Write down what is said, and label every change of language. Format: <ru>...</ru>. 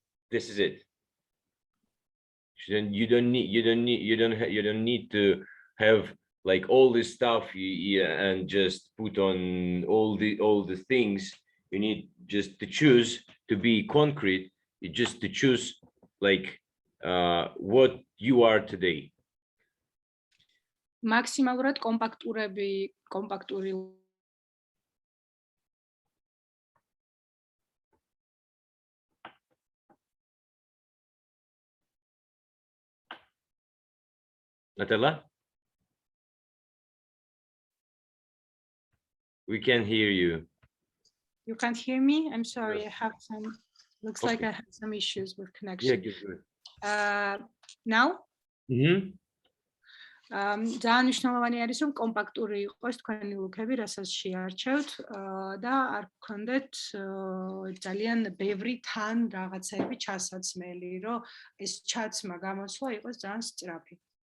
<en>This is it. You don't need to have like all this stuff and just put on all the things. You need just to choose to be concrete. You just to choose like what you are today.</en> <ka>მაქსიმალურად კომპაქტური</ka> <en>Natalia? We can't hear you. You can't hear me? I'm sorry, I have some, looks like I have some issues with connection. Yeah, now?</en> <ka>ძალიან მნიშვნელოვანი არის, რომ კომპაქტური იყოს თქვენი ლუკები, რასაც შეარჩევთ და არ გქონდეთ ძალიან ბევრი თან რაღაცები ჩასაცმელი, რომ ეს ჩაცმა გამოსვლა იყოს ძალიან სწრაფი.</ka>